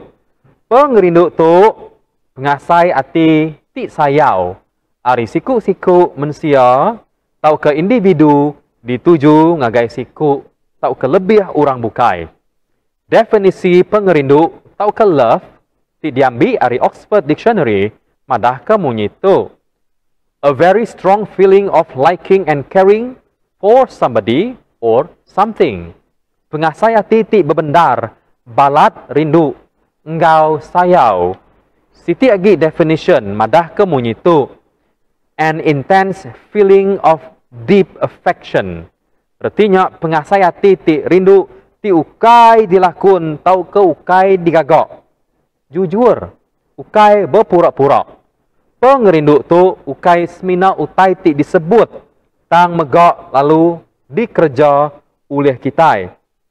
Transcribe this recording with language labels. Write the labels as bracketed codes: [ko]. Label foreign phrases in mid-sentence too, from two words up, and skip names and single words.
[iba] Pengerindu tu pengasai hati ti sayau. Ari siku-siku manusia, tau ke individu dituju ngagai siku, tau ke lebih orang bukai. Definisi pengerindu tau ke love, ti diambil dari Oxford Dictionary, madah ke munyitu. [en] A very strong feeling of liking and caring for somebody or something. [iba] Pengasai hati ti bebendar, balat rindu, engkau sayau. Siti agi definition, madah ke munyitu. [en] An intense feeling of deep affection. [iba] Artinya pengasai hati ti rindu, ti ukai dilakun, tau ke ukai digagak. Jujur, ukai berpura-pura. Pengerindu tu ukai semina utai ti disebut, tang megak lalu dikerja oleh kita.